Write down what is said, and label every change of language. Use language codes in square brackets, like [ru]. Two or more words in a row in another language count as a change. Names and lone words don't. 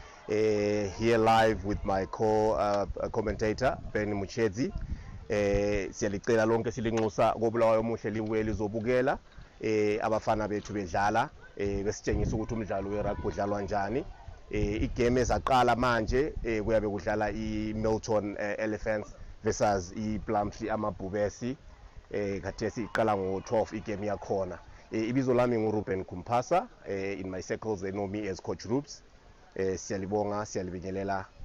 [en] Here live with my co-commentator Ben Muchedzi. [nd] Siyalicela lonke silinxusa kobulawayo omuhle libuye lizobukela abafana bethu bedlala besitshengisa ukuthi umdlalo werugby udlalwa njani. Igame ezaqala manje kuyabe kudlala iMilton Elephants versus iPLUMTREE amabhubesi. Khathesi iqala ngo-12 igame yakhona. Ibizo lami nguRuben Kumpasa. [en] In my circles they know me as Coach Rubes. [nd] Siyalibonga, siyalibingelela.